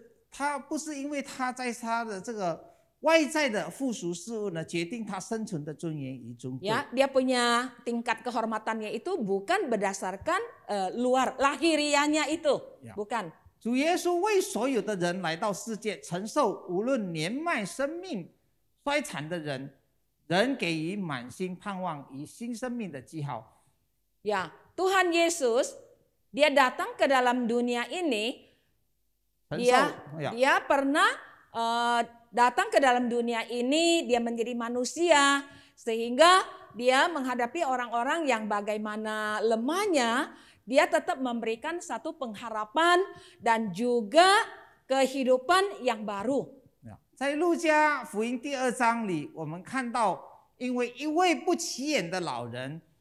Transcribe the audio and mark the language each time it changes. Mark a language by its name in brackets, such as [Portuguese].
[Chinese] 他不是因为他在他的这个外在的附属事物呢，决定他生存的尊严与尊贵。 [Indonesian] Ya, dia punya tingkat kehormatannya itu bukan berdasarkan luar lahiriahnya itu, bukan. [Chinese] 主耶稣为所有的人来到世界，承受无论年迈、生命衰残的人，人给予满心盼望与新生命的记号。 [Indonesian] Ya, Tuhan Yesus dia datang ke dalam dunia ini. Dia pernah datang ke dalam dunia ini, dia menjadi manusia sehingga dia menghadapi orang-orang yang bagaimana lemahnya, dia tetap memberikan satu pengharapan dan juga kehidupan yang baru. [Chinese] 在路加福音第2章里，我们看到，因为一位不起眼的老人，